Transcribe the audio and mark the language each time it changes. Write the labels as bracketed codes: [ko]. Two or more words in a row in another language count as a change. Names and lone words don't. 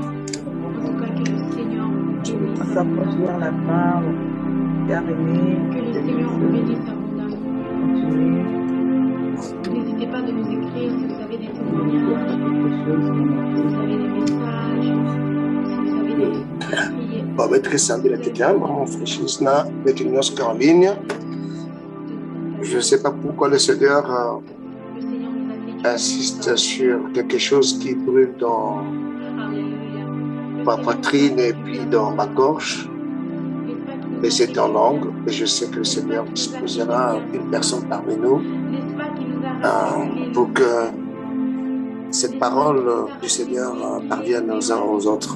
[fr] En tout cas, que le Seigneur vous bénisse. On s'approche vers la fin. Bien-aimé. Que le Seigneur vous bénisse abondamment. Continue. N'hésitez pas de nous écrire si vous avez des témoignages, si vous avez des messages, si vous avez des prières. Babetresa bila tetiamo, Francisna, Betunios Caroline. Je ne sais pas pourquoi le Seigneur insiste sur quelque chose qui brûle dans ma poitrine et puis dans ma gorge. Mais c'est en langue. Et je sais que le Seigneur disposera une personne parmi nous pour que cette parole du Seigneur parvienne aux uns aux autres.